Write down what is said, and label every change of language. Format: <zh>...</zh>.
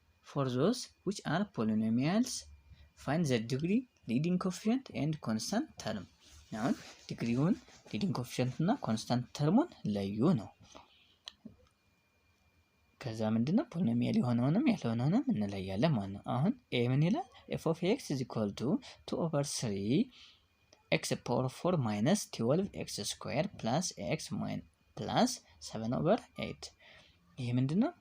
<en>For those which are polynomials, find the degree, leading coefficient and constant term.</en> <am>አሁን ዲግሪውን leading coefficient እና constant termን ለዩ ነው። ከዛ ምንድነው? ፖሊኖሚያል የሆነውንም ያልሆነውንም እንለያለን ማለት ነው። አሁን a ምን ይላል?</am> <en>f of x is equal to 2/3 x power 4 minus 12 x square plus x plus 7/8</en> <am>ይሄ ምንድነው?</am>